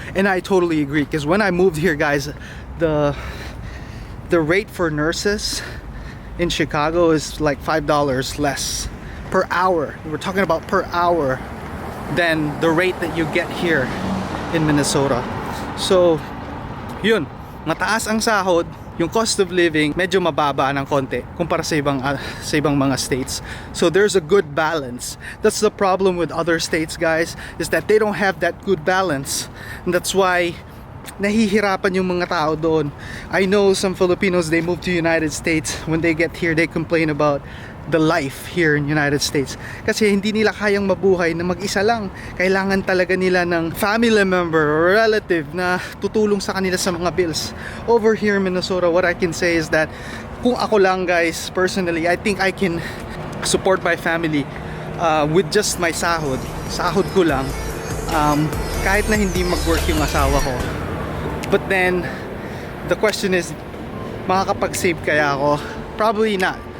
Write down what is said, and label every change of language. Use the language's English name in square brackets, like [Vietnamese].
[English] And I totally agree, because when I moved here, guys, the rate for nurses in Chicago is like $5 less per hour. We're talking about per hour than the rate that you get here in Minnesota. [Filipino] So yun, mataas ang sahod, yung cost of living medyo mababa ng konti kumpara sa ibang mga states. [English] So there's a good balance. That's the problem with other states, guys, is that they don't have that good balance, and that's why [Filipino] nahihirapan yung mga tao doon. [English] I know some Filipinos, they move to United States. When they get here, they complain about the life here in United States [Filipino] kasi hindi nila kayang mabuhay na mag-isa lang. Kailangan talaga nila ng family member or relative na tutulong sa kanila sa mga bills. [English] Over here in Minnesota, what I can say is that [Filipino] kung ako lang, [English] guys, personally, I think I can support my family with just my [Filipino] sahod ko lang, kahit na hindi mag-work yung asawa ko. [English] But then the question is, [Filipino] makakapag-save kaya ako? [English] Probably not.